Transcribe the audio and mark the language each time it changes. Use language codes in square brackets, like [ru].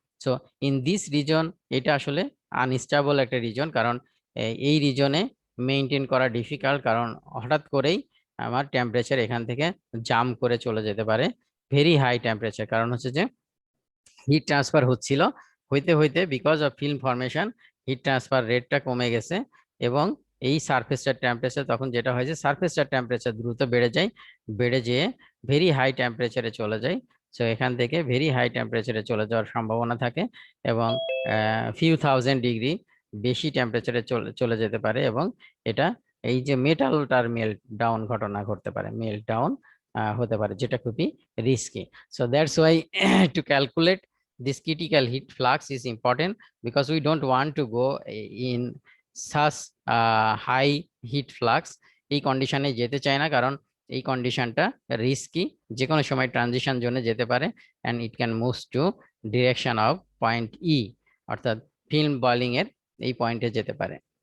[en] so in this reason [bn] এটা আসলে unstable একটা রিজন, কারণ এই রিজনে মেনটেন করা ডিফিকাল্ট, কারণ হঠাৎ করেই আমার টেম্পারেচার এখান থেকে জাম্প করে চলে যেতে পারে ভেরি হাই টেম্পারেচার, কারণ হচ্ছে যে হিট ট্রান্সফার হচ্ছিল হইতে হইতে because of film formation heat transfer রেটটা কমে গেছে, এবং এই সারফেসটার টেম্পারেচার তখন যেটা হয় যে সারফেসটার টেম্পারেচার দ্রুত বেড়ে যেয়ে ভেরি হাই টেম্পারেচারে চলে যায়। সো এখান থেকে ভেরি হাই টেম্পারেচারে চলে যাওয়ার সম্ভাবনা থাকে, এবং ফিউ থাউজেন্ড ডিগ্রি বেশি টেম্পারেচারে চলে যেতে পারে, এবং এটা এই যে মেটালটার মেল্ট ডাউন ঘটনা ঘটতে পারে, মেল্ট ডাউন হতে পারে, যেটা খুবই risky. [en] So that's why to calculate this critical heat flux is important, because we don't want to go in such high heat flux. [bn] এই কন্ডিশনে যেতে চাই না, কারণ এই কন্ডিশনটা রিস্কি, যে কোনো সময় ট্রানজিশন জোনে যেতে পারে, [en] and it can move to direction of point E, [bn] অর্থাৎ ফিল্ম বয়লিং এর এই পয়েন্টে যেতে পারে।